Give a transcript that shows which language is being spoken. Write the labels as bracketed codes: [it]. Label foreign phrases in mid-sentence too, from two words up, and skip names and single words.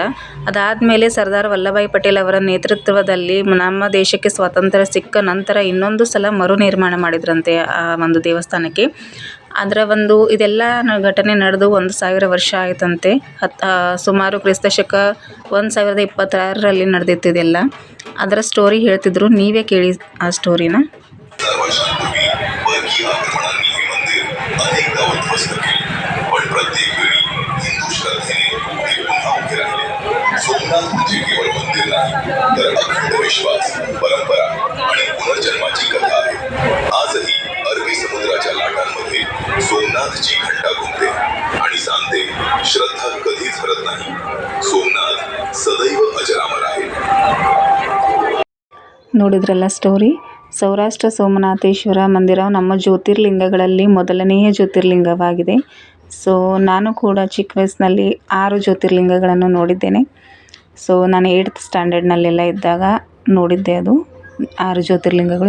[kn] ಅದಾದಮೇಲೆ ಸರ್ದಾರ್ ವಲ್ಲಭಾಯ್ ಪಟೇಲ್ ಅವರ ನೇತೃತ್ವದಲ್ಲಿ ನಮ್ಮ ದೇಶಕ್ಕೆ ಸ್ವಾತಂತ್ರ್ಯ ಸಿಕ್ಕ ನಂತರ ಇನ್ನೊಂದು ಸಲ ಮರು ನಿರ್ಮಾಣ ಮಾಡಿದ್ರಂತೆ ಆ ಒಂದು ದೇವಸ್ಥಾನಕ್ಕೆ. ಅದರ ಇದೆಲ್ಲ ಘಟನೆ ನಡೆದು 1000 ವರ್ಷ ಆಯ್ತಂತೆ. ಸುಮಾರು ಕ್ರಿಸ್ತಶಕ 1026ರಲ್ಲಿ ನಡೆದಿತ್ತು ಇದೆಲ್ಲ. ಅದರ ಸ್ಟೋರಿ ಹೇಳ್ತಿದ್ರು, ನೀವೇ ಕೇಳಿ ಆ ಸ್ಟೋರಿನ. [mr] सोमनाथ म्हणजे केवळ मंदिर नाही तर अखंड विश्वास, परंपरा आणि पुनर्जन्माची कथा आहे. आजही अरबी समुद्राच्या लाटांमध्ये सोमनाथची घंटा घुमते आणि सांगते, श्रद्धा कधीच हरत नाही. सोमनाथ सदैव अजरामर आहे. [kn] ನೋಡಿದ್ರಲ್ಲ ಸ್ಟೋರಿ. ಸೌರಾಷ್ಟ್ರ ಸೋಮನಾಥೇಶ್ವರ ಮಂದಿರ ನಮ್ಮ ಜ್ಯೋತಿರ್ಲಿಂಗಗಳಲ್ಲಿ ಮೊದಲನೆಯ ಜ್ಯೋತಿರ್ಲಿಂಗವಾಗಿದೆ. ಸೊ ನಾನು ಕೂಡ ಚಿಕ್ಕ ವಯಸ್ಸಿನಲ್ಲಿ 6 ಜ್ಯೋತಿರ್ಲಿಂಗಗಳನ್ನು ನೋಡಿದ್ದೇನೆ. ಸೊ ನಾನು 8th ಸ್ಟ್ಯಾಂಡರ್ಡ್ನಲ್ಲೆಲ್ಲ ಇದ್ದಾಗ ನೋಡಿದ್ದೆ ಅದು 6 ಜ್ಯೋತಿರ್ಲಿಂಗಗಳು.